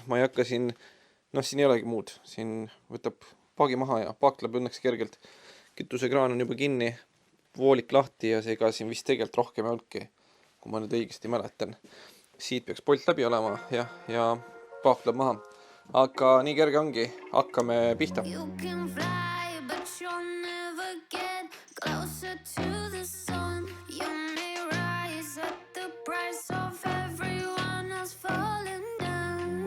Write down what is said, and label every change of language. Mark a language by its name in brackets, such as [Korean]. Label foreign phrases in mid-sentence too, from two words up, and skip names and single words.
[Estonian] Ma ei hakka siin, siin ei olegi muud. Siin võtab paagi maha ja paak tuleb õnneks kergelt. Kütusekraan on juba kinni, voolik lahti ja seega siin vist tegelikult rohkem ei olnudki, kui ma nüüd õigesti mäletan. Siit peaks polt läbi olema ja paak tuleb maha. Aga nii kerge ongi. Hakkame pihta. [English] Closer to the sun, you may rise at the price of everyone else falling down.